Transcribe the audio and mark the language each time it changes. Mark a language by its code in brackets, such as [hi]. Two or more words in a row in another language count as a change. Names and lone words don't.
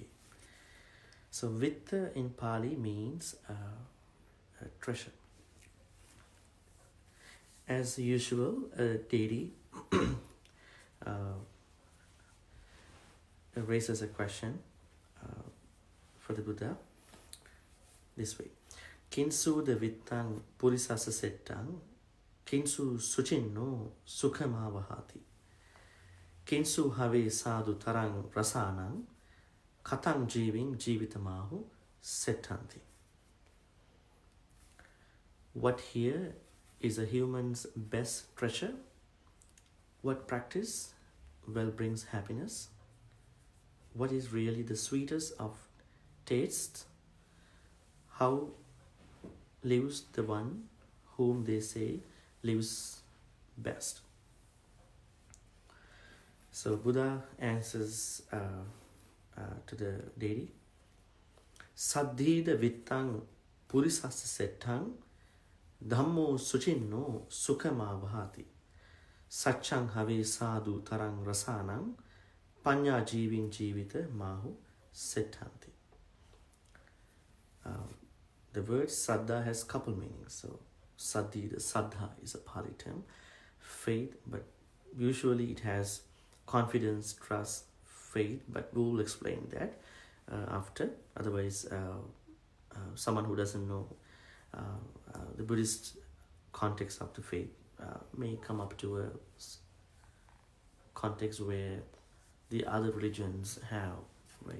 [en] So Vitta in Pali means a treasure. As usual, a deity raises a question for the Buddha this way. [pi] Kinsu de vittang purisasa settang, kinsu suchinno sukhama vahati. Kinsu have sadhu tarang rasanang, katang jiving jivitamahu settanti. [en] What here is a human's best treasure? What practice well brings happiness? What is really the sweetest of tastes? How lives the one whom they say lives best? So Buddha answers to the deity. [pi] Saddhida vittang purisasa settang dhammo suchinno sukhama vahati. Satchang have sadhu tarang rasanang panya jiving jivita mahu settanti. [en] The word saddha has couple meanings. So saddhi, the saddha is a Pali term, faith, but usually it has confidence, trust, faith, but we will explain that after. Otherwise, someone who doesn't know the Buddhist context of the faith may come up to a context where the other religions have, right?